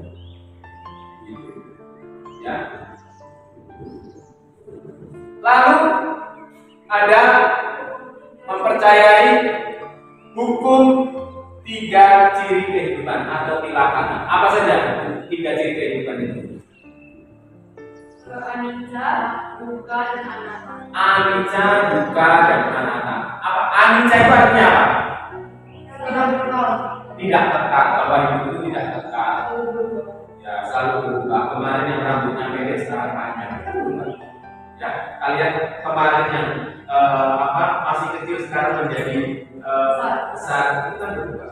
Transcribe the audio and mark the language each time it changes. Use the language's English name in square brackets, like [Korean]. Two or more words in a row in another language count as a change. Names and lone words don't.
[Indonesian] Gitu. Ya. Lalu ada mempercayai hukum 3 ciri kehidupan atau tilakana. Apa saja 3 ciri kehidupan itu? [Pali] Anicca, dukkha, dan anatta. Anicca, dukkha, dan anatta. [Indonesian] Apa? Anicca itu artinya apa? Tidak kekal. Bahwa hidup itu tidak kekal. Ya, selalu berubah. Kemarin yang rambutnya pendek sekarang panjang. Ya, kalian kemarin yang masih kecil sekarang menjadi besar, itu kan berubah.